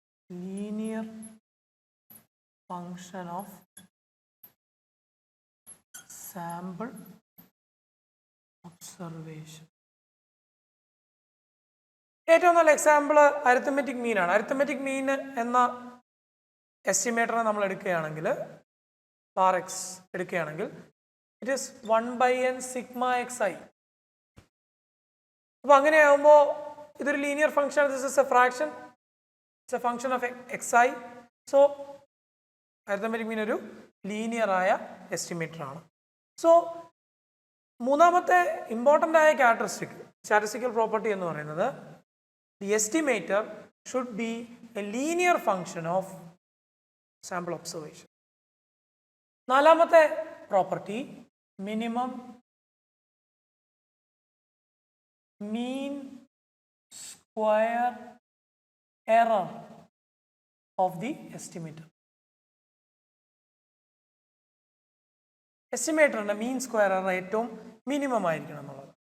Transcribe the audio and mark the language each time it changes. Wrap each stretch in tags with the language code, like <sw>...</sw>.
<en>Linear function of sample observation.</en> <ml>ഏറ്റവും നല്ല example arithmetic mean ആണ്. അരിത്തമെറ്റിക് മീൻ എന്ന എസ്റ്റിമേറ്ററിനെ നമ്മൾ എടുക്കുകയാണെങ്കിൽ, പാർ എക്സ് എടുക്കുകയാണെങ്കിൽ, it is 1/n sigma xi. അപ്പോൾ അങ്ങനെയാകുമ്പോൾ ഇതൊരു linear function.</ml> <en>This is a fraction, it's a function of xi.</en> <ml>So arithmetic mean ഒരു ലീനിയറായ എസ്റ്റിമേറ്റർ ആണ്. സോ മൂന്നാമത്തെ ഇമ്പോർട്ടൻ്റ് ആയ ക്യാരക്ടറിസ്റ്റിക് സ്റ്റാറ്റിസ്റ്റിക്കൽ പ്രോപ്പർട്ടി എന്ന് പറയുന്നത്,</ml> <en>The estimator should be a linear function of sample observation.</en> <ml>നാലാമത്തെ property</ml> <en>Minimum mean square error of the estimator.</en> <ml>എസ്റ്റിമേറ്ററിൻ്റെ mean square error ഏറ്റവും minimum ആയിരിക്കണം എന്നുള്ളത്.</ml>